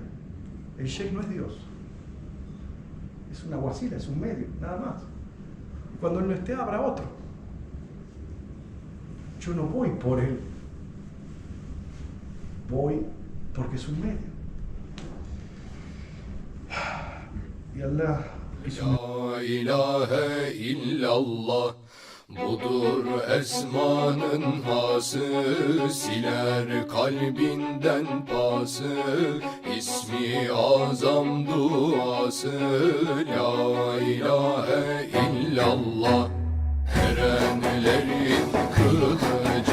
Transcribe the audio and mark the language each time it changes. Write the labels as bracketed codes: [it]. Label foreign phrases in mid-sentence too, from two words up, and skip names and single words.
[es] El sheikh no es Dios, es una guasila, es un medio, nada más. Cuando él no esté, habrá otro. Yo no voy por él, voy porque es un medio. Y Allah [ar] لا إله إلا الله, [tr] budur esmanın hası, siler kalbinden pası, ismi azam duası. [ar] لا إله إلا الله, [tr] erenlerin kılı.